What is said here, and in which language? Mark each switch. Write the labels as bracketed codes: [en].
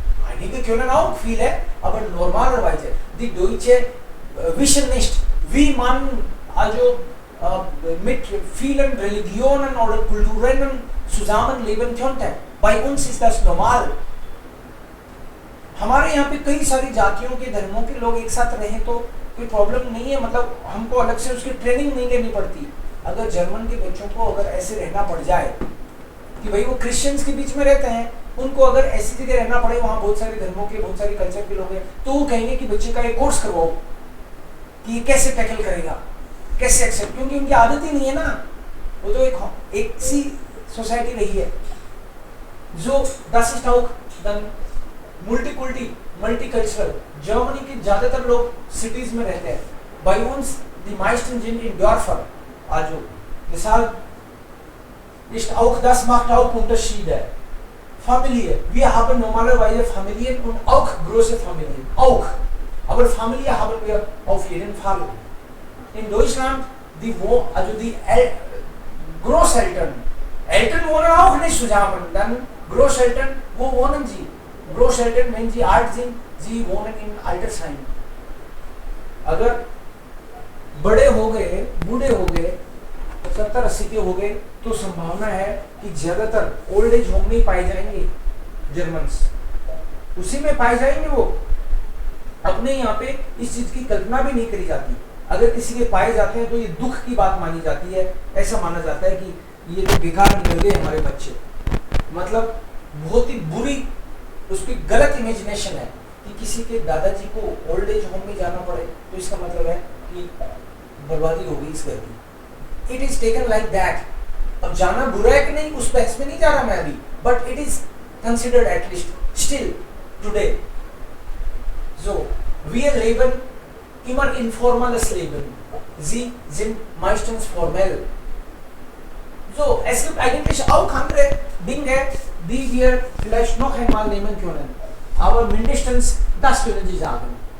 [de] Einige können auch viele, aber normalerweise, die Deutsche wissen nicht, wie man also mit vielen Religionen oder Kulturen zusammenleben könnte. Bei uns ist das normal. [hi] हमारे यहाँ पे कई सारी जातियों के धर्मों के लोग एक साथ रहें तो कोई प्रॉब्लम नहीं है, मतलब हमको अलग से उसकी ट्रेनिंग नहीं लेनी पड़ती। अगर जर्मन के बच्चों को अगर ऐसे रहना पड़ जाए कि भाई वो क्रिश्चियंस के बीच में रहते हैं, उनको अगर ऐसी जगह रहना पड़े, वहाँ बहुत सारे धर्मों के बहुत सारे कल्चर के लोग हैं, तो वो कहेंगे कि बच्चे का एक कोर्स करवाओ कि ये कैसे टैकल करेगा, कैसे एक्सेप्ट, क्योंकि उनकी आदत ही नहीं है ना। वो तो एक सी सोसाइटी रही है जो [de] das ist auch dann multikulti multicultural। [hi] Germany के ज्यादातर लोग सिटीज में रहते हैं। [de] Bei uns die meisten sind in Dörfern, also deshalb ist auch das macht auch Unterschiede। Familie, wir haben normalerweise Familien und auch große Familien, auch, aber Familie haben wir auf jeden Fall। In Deutschland also die Großeltern, Eltern wohnen auch nicht zusammen, dann Großeltern, wo wohnen sie? Großeltern, wenn sie alt sind, sie wohnen in Altersheim। [hi] अगर बड़े हो गए, बूढ़े हो गए, 70-80 के हो गए, तो संभावना है कि ज्यादातर ओल्ड एज होम में पाए जाएंगे जर्मन्स, उसी में पाए जाएंगे। वो अपने यहाँ पे इस चीज की कल्पना भी नहीं करी जाती। अगर किसी के पाए जाते हैं तो ये दुख की बात मानी जाती है, ऐसा माना जाता है कि ये तो बेकार निकल गए हमारे बच्चे, मतलब बहुत ही बुरी उसकी गलत इमेजिनेशन है कि किसी के दादाजी को ओल्ड एज होम में जाना पड़े तो इसका मतलब है कि बर्बादी हो गई इस घर की। [en] It is taken like that. [hi] अब जाना बुरा है कि नहीं, उस बहस में नहीं जा रहा मैं अभी, [en] But it is considered at least still today. [de] So, wir leben immer informales Leben. Sie sind meistens formell. So, es gibt eigentlich auch andere Dinge, die wir vielleicht noch einmal nehmen können. Aber mindestens das können Sie sagen.